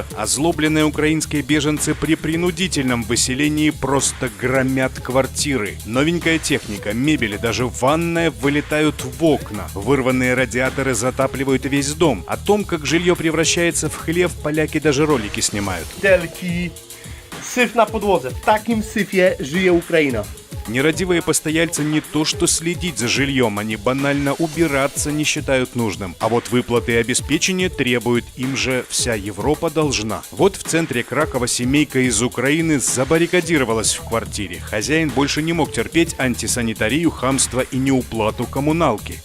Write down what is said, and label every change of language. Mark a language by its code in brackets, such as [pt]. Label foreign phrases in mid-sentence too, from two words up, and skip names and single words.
[ru] Озлобленные украинские беженцы при принудительном выселении просто громят квартиры. Новенькая техника, мебель и даже ванная вылетают в окна. Вырванные радиаторы затапливают весь дом. О том, как жилье превращается в хлев, поляки даже ролики снимают. [pl] Syf na podłodze. W takim syfie żyje Ukraina. [ru] Нерадивые постояльцы не то что следить за жильем, они банально убираться не считают нужным. А вот выплаты и обеспечение требуют, им же вся Европа должна. Вот в центре Кракова семейка из Украины забаррикадировалась в квартире. Хозяин больше не мог терпеть антисанитарию, хамство и неуплату коммуналки.